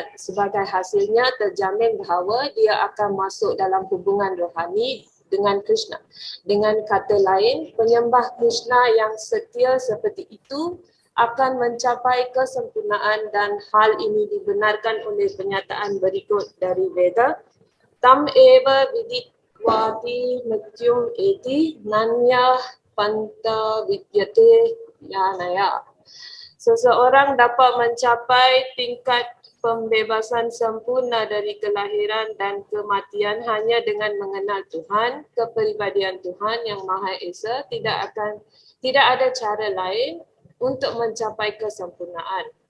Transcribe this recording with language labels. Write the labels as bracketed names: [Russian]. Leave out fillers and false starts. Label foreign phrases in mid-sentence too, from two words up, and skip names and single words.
[Indonesian] Sebagai hasilnya terjamin bahawa dia akan masuk dalam hubungan rohani dengan Krishna. Dengan kata lain, penyembah Krishna yang setia seperti itu akan mencapai kesempurnaan dan hal ini dibenarkan oleh pernyataan berikut dari Veda. [Sanskrit] Tam eva viditwati mrityum eti nanya panta vidyate yanaya. [Indonesian] Seseorang dapat mencapai tingkat pembebasan sempurna dari kelahiran dan kematian hanya dengan mengenal Tuhan, kepribadian Tuhan yang Maha Esa. Tidak ada cara lain untuk mencapai kesempurnaan.